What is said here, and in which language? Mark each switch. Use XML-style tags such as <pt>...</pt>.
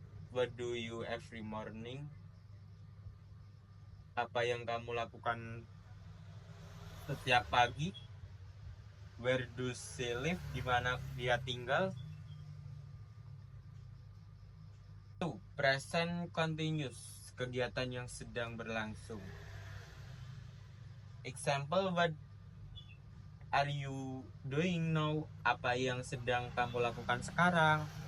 <en>What do you every morning?</en> <id>Apa yang kamu lakukan setiap pagi?</id> <en>Where do she live?</en> <id>Di mana dia tinggal? 2, present continuous, kegiatan yang sedang berlangsung.</id> <en>Example, what are you doing now?</en> <id>Apa yang sedang kamu lakukan sekarang?</id>